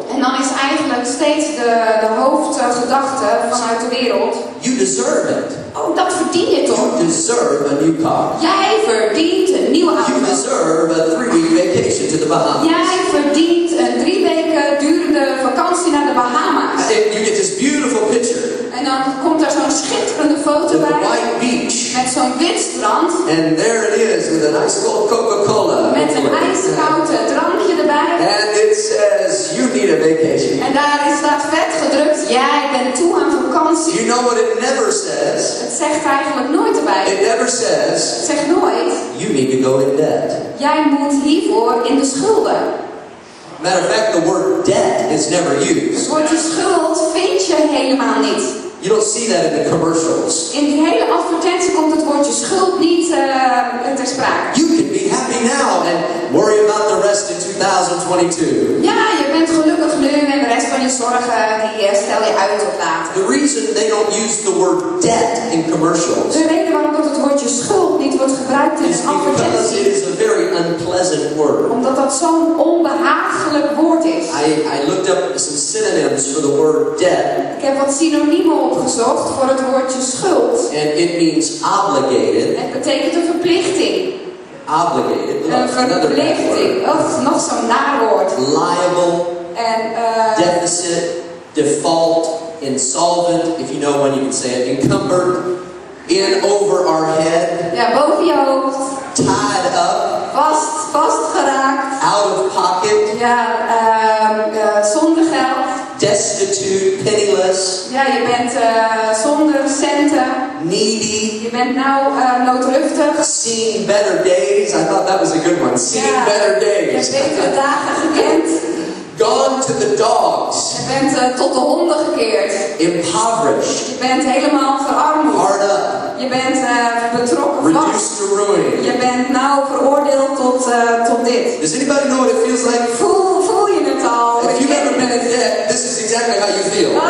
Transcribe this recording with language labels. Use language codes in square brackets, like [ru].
[nl] En dan is eigenlijk steeds de hoofdgedachte vanuit de wereld. [en] You deserve it. [nl] Oh, dat verdien je toch? [en] You deserve a new car. [nl] Jij verdient een nieuwe [en] You [nl] auto. [en] deserve a 3-week vacation to the Bahamas. [nl] Jij verdient een 3 weken durende vakantie naar de Bahama's. [en] And you get this beautiful picture [nl] En dan komt er zo'n schitterende foto [en] of the [nl] bij. [en] white beach. [nl] Met zo'n wit strand. [en] And there it is with an ice cold Coca-Cola. [nl] Met een ijskoud drankje erbij. [en] And it says, you need a vacation. [nl] En daarin staat vet gedrukt, jij bent toe aan vakantie. [en] You know what it never says? [nl] Het zegt eigenlijk nooit erbij. [en] It never says, [nl] Het zegt nooit, [en] you need to go in debt. [nl] jij moet hiervoor in de schulden. [en] Matter of fact, the word debt is never used. [nl] Het woordje schuld vind je helemaal niet. [en] You don't see that in the commercials. [nl] In die hele advertentie komt het woordje schuld niet ter sprake. [en] You can be happy now and worry about the rest in 2022. [nl] Ja, je bent gelukkig nu en de rest van je zorgen die stel je uit tot later. [en] The reason they don't use the word debt in commercials [nl] De reden waarom dat het woordje schuld niet wordt gebruikt in [en] is [nl] een [en] because [nl] advertentie, [en] it is a very unpleasant word. [nl] omdat dat zo'n onbehagelijk woord is. [en] I looked up some synonyms for the word debt, [nl] Ik heb wat synoniemen opgezocht voor het woordje schuld. [en] and it means obligated. [nl] Het betekent een verplichting. [en] Obligated. [nl] Een [en] Another bad [nl] verplichting. [en] word. [nl] Nog zo'n naarwoord. [en] Liable, [nl] En [en] deficit, default, insolvent, if you know one you can say it, encumbered, in over our head, [nl] ja, boven je hoofd. [en] tied up, [nl] Vastgeraakt. [en] out of pocket, [nl] Ja, zonder geld. [en] destitute, penniless, [nl] Ja, je bent zonder centen. [en] needy, [nl] Je bent nou noodruftig. [en] seeing better days. I thought that was a good one. Seeing [nl] Ja, [en] better [nl] je [en] days. [nl] hebt betere dagen gekend. [en] Gone to the dogs. [nl] Je bent tot de honden gekeerd. [en] Impoverished. [nl] Je bent helemaal verarmd. [en] Hard up. [nl] Je bent betrokken vast. [en] Reduced to ruin. [nl] Je bent nou veroordeeld tot dit. [en] Does anybody know what it feels like? [nl] Voel je het al? [en] If you've ever been in debt, this is exactly how you feel.